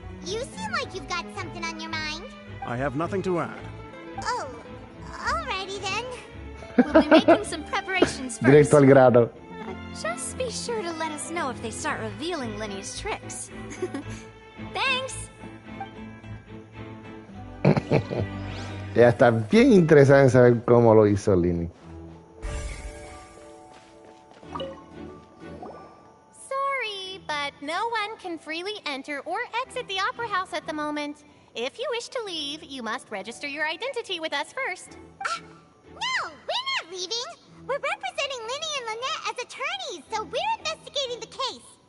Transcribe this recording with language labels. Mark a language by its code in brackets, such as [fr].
[en] You seem like you've got something on your mind. I have nothing to add. Oh, alrighty then. We'll be making some preparations first. [es] Directo al grano. [en] Just be sure to let us know if they start revealing Linny's tricks. Thanks! [es] Ya está bien interesada en saber cómo lo hizo Linny. [en] Sorry, but no one can freely enter or exit the Opera House at the moment. If you wish to leave, you must register your identity with us first. No, we're not leaving. We're representing Linny and Lynette as attorneys, so we're investigating the case.